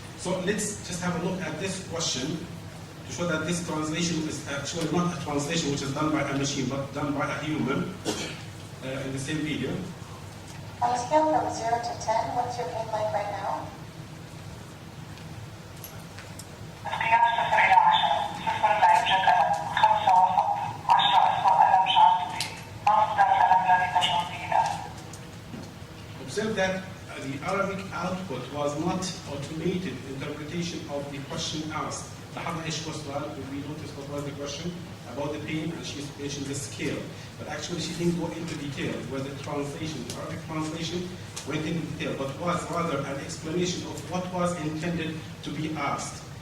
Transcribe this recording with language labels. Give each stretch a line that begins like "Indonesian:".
English: So let's just have a look at this question to show that this translation is actually not a translation which is done by a machine, but done by a human in the same video. On a scale from 0 to 10, what's your pain like right now?
Arabic: بقياس 0 إلى 10. 0 لا يوجد ألم، 5 وسط، 10 أسوأ ألم شعرت به. ما مقدار الألم الذي تشعر به الآن؟
English: Observe that the Arabic output was not automated interpretation of the question asked.
Arabic: لاحظنا ايش هو السؤال؟
English: We noticed what was the question about the pain and she mentioned the scale. But actually she didn't go into detail where the translation, the Arabic translation went into detail, but was rather an explanation of what was intended to be asked.